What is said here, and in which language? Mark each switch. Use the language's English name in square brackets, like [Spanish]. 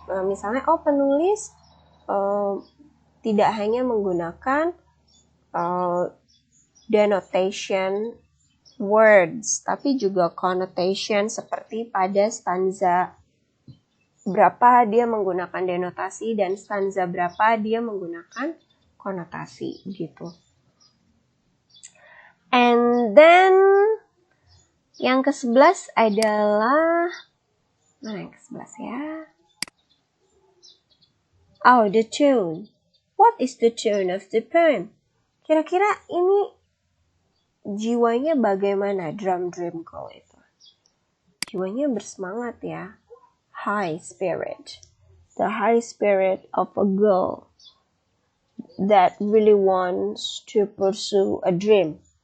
[Indonesian] Misalnya, penulis tidak hanya menggunakan denotation words, tapi juga connotation seperti pada stanza berapa dia menggunakan denotasi dan stanza berapa dia menggunakan konotasi gitu. [English] And then [Indonesian] yang ke-11 adalah mana yang ke-11 ya? [English] Oh, the tune. What is the tune of the poem? [Indonesian] Kira-kira ini jiwanya bagaimana drum call itu? Jiwanya bersemangat ya. [English] High spirit. The high spirit of a girl that really wants to pursue a dream.